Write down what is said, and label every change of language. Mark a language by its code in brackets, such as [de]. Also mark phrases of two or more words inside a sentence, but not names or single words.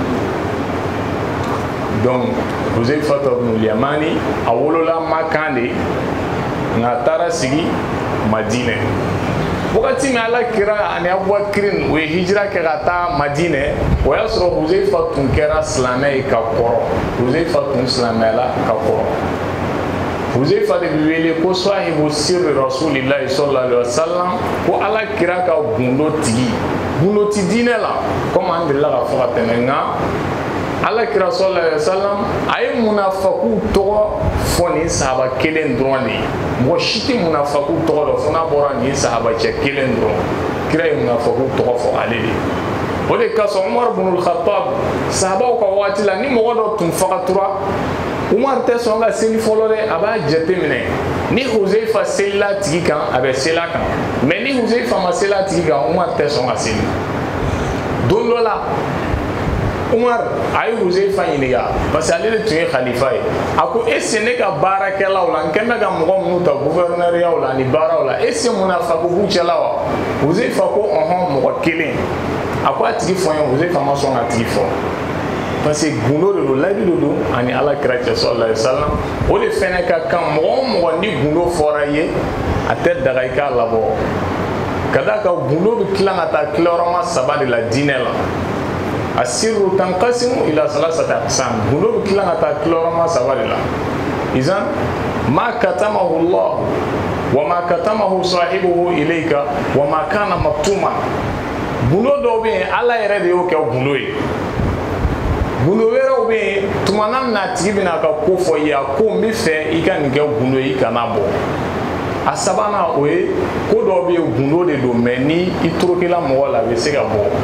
[bm] donc Huzaifata bunul Yamani a wolola Makan de nka a taara sigi Madinɛ. wagati min Ala kira ani Abubakirin u ye hijira kɛ ka taa Madinɛ, o y'a sɔrɔ Huzaifa tun kɛra silamɛ ye ka kɔrɔ. Huzaifa tun silamɛyala ka kɔrɔ. Huzaifa de bɛ wele ko [ar] صاحب سر رسول الله صلى الله عليه وسلم, [bm] ko Ala kira ka gundo tigi. gundo ti diinɛ la comme an delila ka fɔ ka tɛmɛ, nka Ala kira [ar] صلى الله عليه وسلم [bm] a ye munafaku tɔgɔ fɔ nin sahaba kelen dɔrɔn de ye. mɔgɔ si tɛ munafaku tɔgɔ dɔn fo n'a bɔra nin sahaba cɛ kelen dɔrɔn. kira ye munafaku tɔgɔ fɔ ale de ye. o de kasɔn Umar ibn al-Khattab sahabaw ka waati la ni mɔgɔ dɔ tun fagatura, Umar tɛ sɔn ka seli fɔlɔ dɛ, a b'a jate minɛ. ni Huzaifa selila tigi kan a bɛ sela kan, mais ni Huzaifa ma sela tigi kan Umar tɛ sɔn ka seli. don dɔ la Umar a ye Huzaifa ɲininka [fr] parce que [bm] ale de tun ye khalifa ye. a ko [fr] est-ce que [bm] ne ka baarakɛlaw la n kɛn bɛ ka mɔgɔ minnu ta gouverneur la ani baaraw la, [fr] est-ce que [bm] munafaku b'u cɛla wa? Huzaifa ko ɔhɔn, mɔgɔ kelen. a ko a tigi fɔ n ye. Huzaifa ma sɔn ka tigi fɔ [fr] parce que [bm] gundo de don, layidu de don ani Ala kira cɛ [ar] صلى الله عليه وسلم. [bm] o de fɛnɛ ka kan mɔgɔ o mɔgɔ ni gundo fɔra i ye a tɛ daga i k'a labɔ. ka d'a kan gundo bɛ tila ka taa tilayɔrɔma 3 de la diinɛ la. [ar] السر ينقسم إلى 3 أقسام. [bm] gundo bɛ tila ka taa tilayɔrɔma 3 de la. [ar] إذن ما كتمه الله وما كتمه صاحبه إليك وما كان مكتوما. [bm] gundo dɔw bɛ yen Ala yɛrɛ de y'o kɛ gundo ye. gundo wɛrɛw bɛ yen tuma min na a tigi bɛna ka ko fɔ i ye, a ko n bɛ fɛ i ka nin kɛ gundo ye, i kana bɔ. a sabanan o ye ko dɔw bɛ yen gundo de don, mais ni i torokɛla mɔgɔ la a bɛ se ka bɔ.